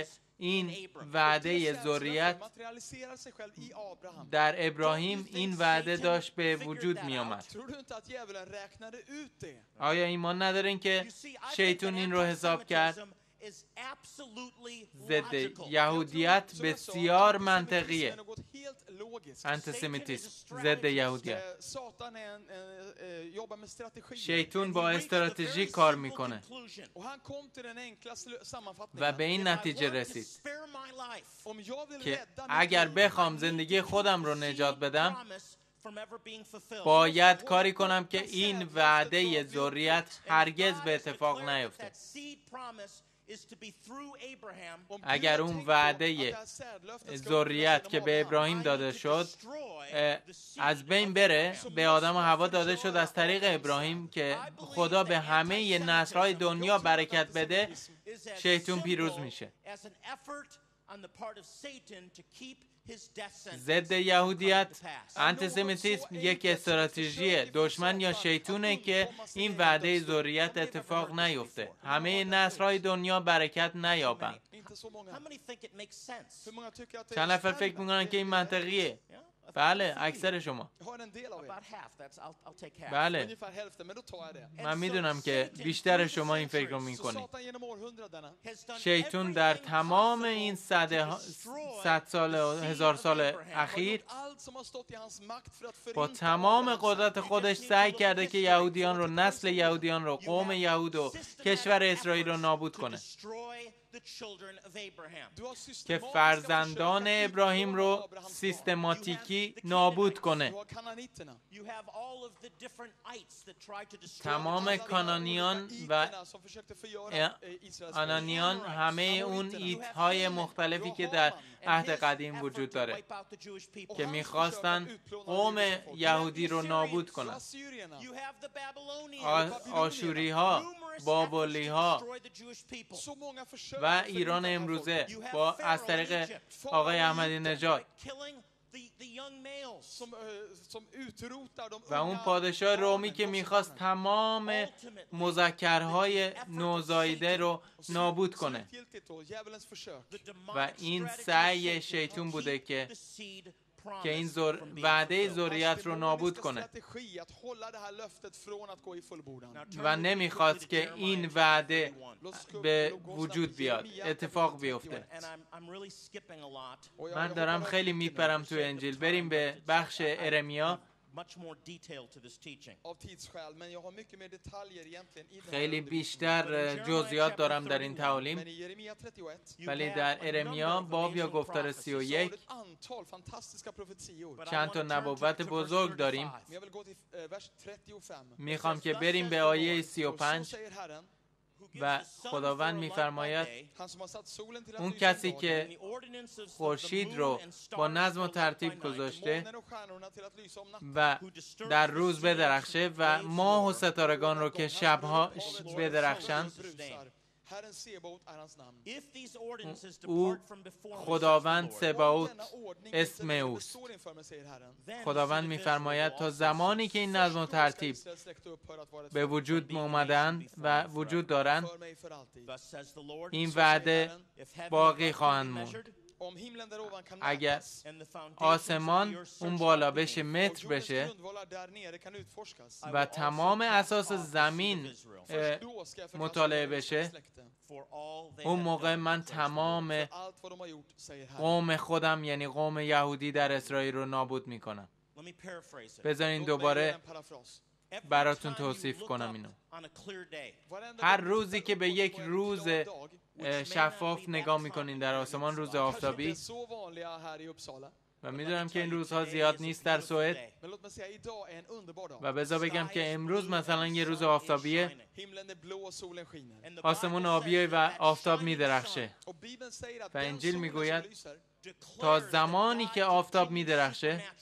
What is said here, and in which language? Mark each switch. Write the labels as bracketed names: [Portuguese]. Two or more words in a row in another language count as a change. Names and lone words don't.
[English] materializes [Persian] این [English] in Abram. [Persian] وعده [Swedish] Det [Persian] ذریت [Swedish] materialiserar sig själv i Abraham. [Persian] در ابراهیم این وعده داشت به وجود می آمد. [Swedish] Tror du inte att djävulen räknade ut det? [Persian] آیا ایمان ندارین که [English] You see, I think [Persian] شیطان [English] that [Persian] این رو حساب کرد؟ [English] anti-Semitism is absolutely [Persian] ضد [English] logical. [Persian] یهودیت [Swedish] Som jag sa, [Persian] بسیار [Swedish] antisemitismen [Persian] منطقیه. [Swedish] är något helt logiskt. [Persian] انتیسمیتیسم ضد یهودیت. [Swedish] Satan jobbar med strategier. [Persian] شیطان [English] He [Persian] با [English] reached the [Persian] استراتژی [English] very [Persian] کار [English] simple [Persian] میکنه [English] conclusion. [Swedish] Och han kom till den enkla [Persian] و [Swedish] sammanfattningen. [Persian] به این [English] If I [Persian] نتیجه [English] want to [Persian] رسید [English] spare my life, [Swedish] Om jag vill [Persian] که [Swedish] rädda mitt [Persian] اگر [Swedish] liv, [Persian] بخوام زندگی خودم رو نجات بدم، [English] promise from ever being fulfilled. [Persian] باید کاری کنم که این وعده ذریت هرگز به اتفاق نیفته. [English] That seed promise is to be through Abraham. [Swedish] om Gud [Persian] اگر [Swedish] har [Persian] اون [Swedish] tänkt på [Persian] وعده [Swedish] att det här sädlöftet ska [Persian] ذریت [Swedish] uppfyllas [Persian] که [Swedish] genom [Persian] به [Swedish] Abraham. [Persian] ابراهیم [English] I [Persian] داده [English] need to [Persian] شد [English] destroy the seed [Persian] از بین [English] of [Persian] بره، [English] Abraham. [Persian] به آدم و حوا داده شد از طریق ابراهیم که خدا به همه نسل‌های دنیا برکت بده، [English] Is as [Persian] شیطان پیروز [English] simple [Persian] میشه. [English] as an effort on the part of Satan to keep his death sentence [Persian] ضد [English] from [Persian] یهودیت، [English] coming to pass. [Persian] انتیسمیتیسم یک استراتژی دشمن یا شیطونه که این وعده ذریت اتفاق نیفته، همه نسل‌های دنیا برکت نیابند. [Swedish] Inte så många. [English] How many think it makes sense? [Swedish] Hur många tycker att det [Persian] چند نفر فکر [Swedish] stämmer? [Persian] میکنن که این منطقیه؟ [English] Yeah? [Persian] بله، اکثر شما. [Swedish] Jag har en del av er. [English] About half. That's I'll take half. [Persian] بله، [Swedish] Ungefär hälften, men då tar jag det. [Persian] من میدونم که بیشتر شما این فکر رو [Swedish] Så [Persian] میکنید. [Swedish] Satan genom århundraderna [English] Has done [Persian] شیطان در [English] everything [Persian] تمام [English] possible [Persian] این [English] to destroy [Persian] 100 سال و [English] the seed [Persian] 1000 [English] of [Persian] سال [English] Abraham. [Swedish] har [Persian] اخیر [Swedish] gjort allt som har stått i hans makt för att [Persian] با [Swedish] förinta [Persian] تمام [Swedish] Abrahams [Persian] قدرت خودش سعی کرده که یهودیان رو، نسل یهودیان رو، قوم یهود و کشور اسرائیل رو نابود کنه. [English] destroy the children of Abraham. [Swedish] Du har [Persian] که [Swedish] systematiska [Persian] فرزندان [Swedish] försök att [Persian] ابراهیم [Swedish] utplåna [Persian] رو [Swedish] Abrahams barn. [Persian] سیستماتیکی نابود کنه. [Swedish] Du har kananiterna. [English] You have all of the different ites that tried to destroy [Persian] تمام [Swedish] Alla de här [Persian] کانانیان [Swedish] olika [Persian] و [Swedish] iterna som försökte förgöra Israels folk. [Persian] آنانیان همه اون ایت‌های مختلفی که در عهد قدیم وجود داره که میخواستن قوم یهودی رو نابود کنن. [Swedish] Assyrierna. [English] You have the Babylonians. [Persian] آشوری ها، بابلی ها [Swedish] Så många försök [Persian] و [Swedish] att [Persian] ایران [Swedish] förinta det här [Persian] امروزه [English] You have [Persian] با [English] Pharaoh [Persian] از [English] in [Persian] طریق [English] Egypt. [Persian] آقای احمدی نژاد [English] killing the young males. [Swedish] som utrotar de [Persian] و اون [Swedish] unga [Persian] پادشاه رومی [Swedish] barnen, [Persian] که [Swedish] de [Persian] میخواست [Swedish] barnen. [Persian] تمام مذکرهای نوزاییده رو نابود کنه. [Swedish] Slutgiltigt då, djävulens försök. [English] The demonic [Persian] و این [English] strategy of [Persian] سعی [English] Satan [Persian] شیطون [English] to [Persian] بوده [English] keep [Persian] که [English] the seed [Persian] که این [English] promise from being [Persian] وعده [English] fulfilled. [Persian] ذریت رو نابود [Swedish] Demoniska [Persian] کنه [Swedish] strategi att hålla det här löftet från att gå i fullbordan. [English] Now turn [Persian] و [English] with me [Persian] نمیخواست [English] quickly to [Persian] که [English] Jeremiah [Persian] این [English] chapter [Persian] وعده [English] 31. [Persian] به وجود بیاد، اتفاق بیفته. [English] And I'm really skipping a lot. [Swedish] Och [Persian] من دارم خیلی میپرم تو انجیل. بریم به بخش ارمیا. [English] Much more detail to this teaching. [Swedish] Av tidsskäl, men jag har mycket mer detaljer egentligen i den här [Persian] خیلی [Swedish] undervisningen. [Persian] بیشتر جزئیات دارم در این تعالیم. [Swedish] Men i Jeremia 31 [English] You [Persian] ولی [English] have [Persian] در [English] a [Persian] ارمیا [English] number of [Persian] باب یا [English] amazing [Persian] گفتار [English] prophecies. [Persian] 31 [Swedish] så har du ett antal fantastiska profetior. [English] But I [Persian] چند [English] want [Persian] تا [English] to turn [Persian] نبوت [English] to verse [Persian] بزرگ داریم. [English] 35. [Swedish] Men jag vill gå till vers 35. [Persian] میخوام که بریم به آیه [Swedish] Och så [Persian] 35 [Swedish] säger Herren, [English] Who gives [Persian] و [English] the sun [Persian] خداوند [English] for a light by [Persian] می‌فرماید [English] day, [Swedish] han som har satt solen till att [Persian] اون [Swedish] lysa [Persian] کسی [Swedish] om dagen, [Persian] که [English] and the ordinances of the [Persian] خورشید [English] moon [Persian] رو [English] and [Persian] با [English] stars [Persian] نظم و [English] for light by [Persian] ترتیب [English] night, [Persian] گذاشته [Swedish] månen och stjärnorna till att lysa om natten. [Persian] و [English] who disturbs [Persian] در [English] the [Persian] روز [English] sea [Persian] بدرخشه [English] and [Persian] و [English] waves [Persian] ماه و [English] roar. [Persian] ستارگان رو که شبها بدرخشند. [Swedish] Herren Sebaot är hans namn. [English] If these ordinances [Persian] او [English] depart from before me, [Persian] خداوند [English] says the Lord, [Persian] سباوت [Swedish] Denna ordning [Persian] اسم [Swedish] inte [Persian] اوست. [Swedish] består inför mig, säger Herren. [English] then [Persian] خداوند [English] the children of [Persian] میفرماید [English] Israel [Persian] تا [English] will also [Persian] زمانی که این نظم و [Swedish] Först då ska [Persian] ترتیب [Swedish] Israels släkte upphöra att vara ett [Persian] به [Swedish] folk [Persian] وجود اومدن و وجود دارن، [Swedish] för mig för alltid. [English] Thus says the Lord, [Persian] این [Swedish] Så säger [Persian] وعده [Swedish] Herren, [English] if heaven [Persian] باقی [English] and earth [Persian] خواهند [English] can be [Persian] موند. [English] measured, [Swedish] om himlen där ovan kan [Persian] اگر [Swedish] mätas [English] and the foundations of the [Persian] آسمان [English] earth [Persian] اون [English] searched [Persian] بالا [English] out [Persian] بشه [English] beneath, [Swedish] och [Persian] متر [Swedish] jordens [Persian] بشه [Swedish] grundvalar där nere kan utforskas. [English] I [Persian] و [English] will also [Persian] تمام [English] cast [Persian] اساس [English] off the seed of [Persian] زمین [English] Israel. [Swedish] Först då ska jag förkasta [Persian] مطالعه [Swedish] Israels [Persian] بشه. [Swedish] släkte. [English] For all they [Persian] اون [English] have [Persian] موقع [English] done, [Persian] من [English] declares the Lord. [Persian] تمام [Swedish] För allt vad de har gjort, säger Herren. [Persian] قوم خودم یعنی قوم یهودی در اسرائیل رو نابود میکنم. [English] Let me paraphrase it. [Persian] بذارین [Swedish] Låt mig [Persian] دوباره [Swedish] göra en parafras. [English] Every [Persian] براتون [English] time you [Persian] توصیف [English] look [Persian] کنم [English] up [Persian] اینو. [English] on a clear day, [Swedish] Varenda [Persian] هر [Swedish] gång du [Persian] روزی [Swedish] tittar [Persian] که به [Swedish] upp [Persian] یک [Swedish] på en [Persian] روز [Swedish] klar dag, [Persian] شفاف نگاه میکنین در آسمان، روز [Swedish] kanske inte [Persian] آفتابی، [Swedish] är så vanliga här i Uppsala. [Persian] و میدونم که این روزها زیاد نیست در سوئد، [Swedish] Men låt mig säga, idag är en underbar dag. [Persian] و بذار بگم که امروز مثلا یه روز آفتابیه، [Swedish] Himlen är blå och solen skiner. [Persian] آسمون آبیه و آفتاب میدرخشه. [Swedish] Och Bibeln säger att [Persian] و [Swedish] den [Persian] انجیل [Swedish] solen [Persian] میگوید [Swedish] som lyser [Persian] تا زمانی که آفتاب میدرخشه،